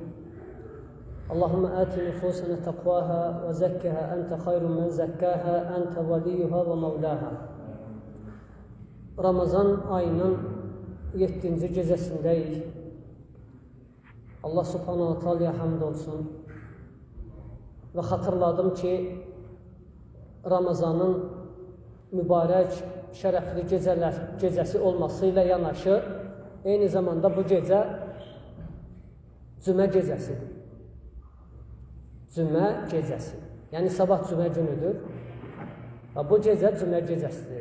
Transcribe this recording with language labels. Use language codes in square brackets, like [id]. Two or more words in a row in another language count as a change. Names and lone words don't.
[ar] اللهم آت نفوسنا تقواها وزكها أنت خير من زكاها أنت وليها ومولاها. [az] Ramazan ayının 7. gecəsindeyiz. [ar] الله سبحانه وتعالى'ya [az] hamd olsun. Ve hatırladım ki Ramazanın mübarək, şərəfli gecəsi olmasıyla yanaşı, eyni zamanda bu gecə cümə gecəsidir. Cümə gecəsi. Yəni sabah cümə günüdür. Və bu gecə cümə gecəsidir.